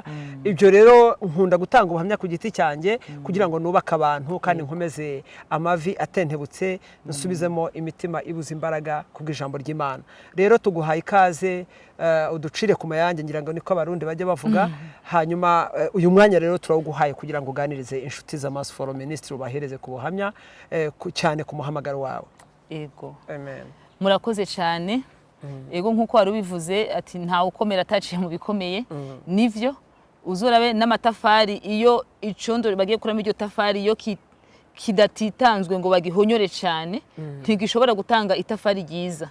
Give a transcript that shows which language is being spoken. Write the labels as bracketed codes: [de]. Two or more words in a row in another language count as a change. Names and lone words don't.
[rw] Ibyo rero nkunda gutanga ubuhamya ku giti cyanjye kugira ngo nubake abantu kandi nkomeze amavi atentebutse, nsubizemo imitima ibuze imbaraga kubw'ijambo ry'Imana. Rero tuguhaye ikaze uducire ku mayange ngira ngo niko abarundi bajya bavuga hanyuma uyu mwanya rero turawuguhaye kugira ngo uganirize inshuti za Mass for Ministry ubahereze ku buhamya cyane ku muhamagaro wawe. [rn] Ego. Amen. Murakoze cyane. Ego nkuko wari ubivuze ati nta ukomera ataciye mu bikomeye nivyo uzorabe n'amatafari iyo icondo bagiye kuramo iryo tafari iyo kidatitanzwe ngo bagihonyore cyane ntigishobora gutanga itafari ryiza.